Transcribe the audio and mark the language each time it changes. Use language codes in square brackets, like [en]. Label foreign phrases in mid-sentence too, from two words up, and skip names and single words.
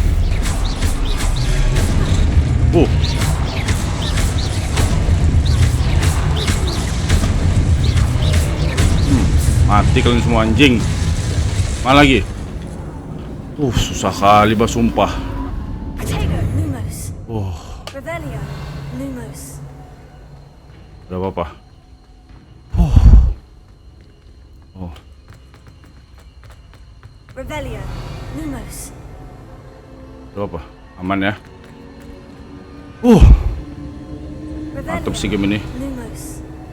[id] Mati kalian semua anjing. Mana lagi? Susah kali bah sumpah. Potato. Lumos. Oh, Revelio. Lumos. udah apa-apa. Revelio. Lumos. Itu apa? Aman ya? Mantap sih game ini. Lumos.